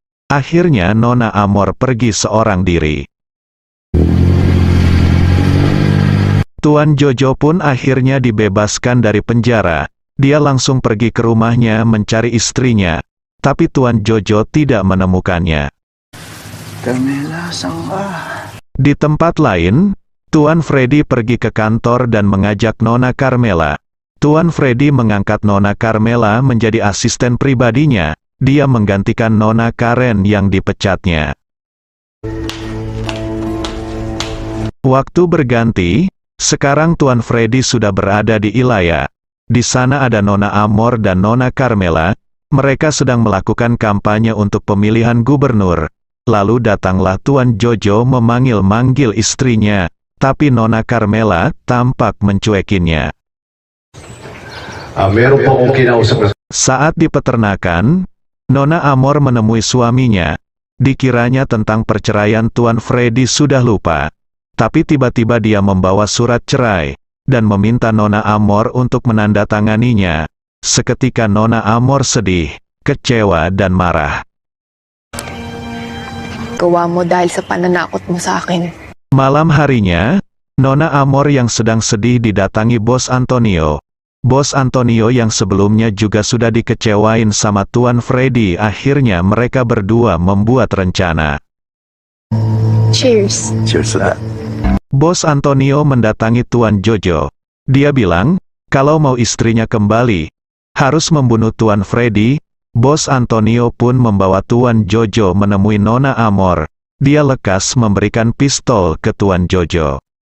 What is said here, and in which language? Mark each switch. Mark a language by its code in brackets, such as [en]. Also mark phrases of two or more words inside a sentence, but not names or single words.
[id] Akhirnya Nona Amor pergi seorang diri. Tuan Jojo pun akhirnya dibebaskan dari penjara. Dia langsung pergi ke rumahnya mencari istrinya, tapi Tuan Jojo tidak menemukannya. [tl] Carmela, saan ka? [id] Di tempat lain, Tuan Freddy pergi ke kantor dan mengajak Nona Carmela. Tuan Freddy mengangkat Nona Carmela menjadi asisten pribadinya. Dia menggantikan Nona Karen yang dipecatnya. Waktu berganti, sekarang Tuan Freddy sudah berada di Ilaya. Di sana ada Nona Amor dan Nona Carmela. Mereka sedang melakukan kampanye untuk pemilihan gubernur. Lalu datanglah Tuan Jojo memanggil-manggil istrinya, tapi Nona Carmela tampak mencuekinya. [tl] Meron po akong kinausap na [id] Saat di peternakan, Nona Amor menemui suaminya. Dikiranya tentang perceraian Tuan Freddy sudah lupa. Tapi tiba-tiba dia membawa surat cerai, dan meminta Nona Amor untuk menandatanganinya. Seketika Nona Amor sedih, kecewa dan marah. [tl] Gawa mo dahil sa pananakot mo sa akin. [id] Malam harinya, Nona Amor yang sedang sedih didatangi Bos Antonio. Bos Antonio yang sebelumnya juga sudah dikecewain sama Tuan Freddy, akhirnya mereka berdua membuat rencana. [en] Cheers. Cheers to that. [id] Bos Antonio mendatangi Tuan Jojo. Dia bilang, kalau mau istrinya kembali, harus membunuh Tuan Freddy. Bos Antonio pun membawa Tuan Jojo menemui Nona Amor. Dia lekas memberikan pistol ke Tuan Jojo.